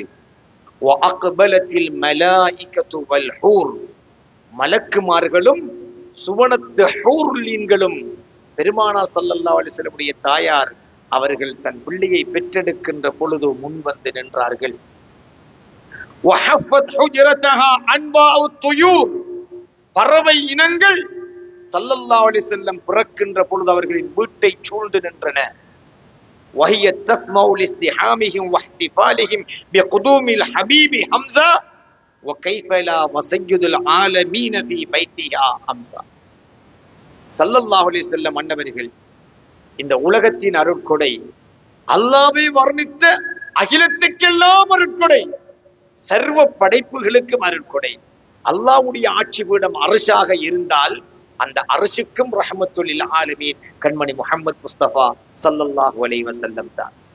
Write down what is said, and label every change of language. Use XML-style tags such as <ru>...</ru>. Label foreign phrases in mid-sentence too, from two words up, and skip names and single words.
<ar>وأقبلت الملائكة والحور,</ar> <ta>மலக்குமார்களும் சுவனத்து ஹூர்லீன்களும் பெருமானார்</ta> <ar>صلى الله عليه وسلم</ar> <ta>உடைய தாயார் அவர்கள் தன் பிள்ளையை பெற்றெடுக்கின்ற பொழுது முன் வந்து நின்றார்கள்.</ta> <ar>وحفت حجرتها أنباء طيور,</ar> <ta>பறவை இனங்கள்</ta> <ar>صلى الله عليه وسلم</ar> <ta>பிறக்கின்ற பொழுது அவர்களின் வீட்டை சூழ்ந்து நின்றன.</ta> <ar>وهي تسمع لاستحامهم واحتفالهم بقدوم الحبيب حمزة وكيف لا وسيد العالمين في بيتها حمزة. صلى الله عليه وسلم</ar> <ta>அன்னவர்கள் இந்த உலகத்தின் அருட்கொடை, அல்லாஹ்வை வர்ணித்த அகிலத்துக்கெல்லாம் அருட்கொடை, சர்வ படைப்புகளுக்கும் அருட்கொடை. அல்லாஹ்வுடைய ஆட்சி பீடம் அரசாக இருந்தால் அந்த அரசுக்கும்</ta> <ar>رحمة للعالمين</ar> <ta>கண்மணி முஹம்மது முஸ்தபா</ta> <ar>صلى الله عليه وسلم</ar> <ta>தான்.</ta>